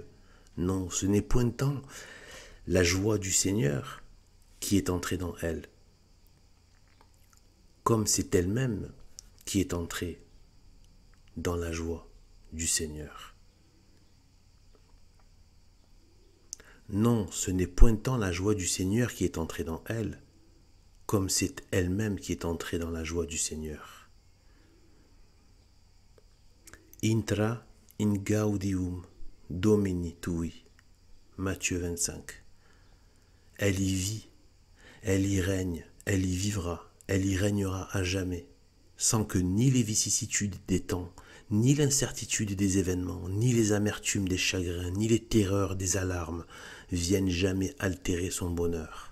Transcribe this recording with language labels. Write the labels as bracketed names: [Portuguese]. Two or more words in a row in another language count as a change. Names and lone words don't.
[French] Non, ce n'est point tant la joie du Seigneur qui est entrée dans elle, comme c'est elle-même qui est entrée dans la joie du Seigneur. Non, ce n'est point tant la joie du Seigneur qui est entrée dans elle, comme c'est elle-même qui est entrée dans la joie du Seigneur. [Latin] Intra in gaudium Domini tui. [French] Matthieu 25. Elle y vit, elle y règne, elle y vivra, elle y régnera à jamais, sans que ni les vicissitudes des temps, ni l'incertitude des événements, ni les amertumes des chagrins, ni les terreurs des alarmes viennent jamais altérer son bonheur.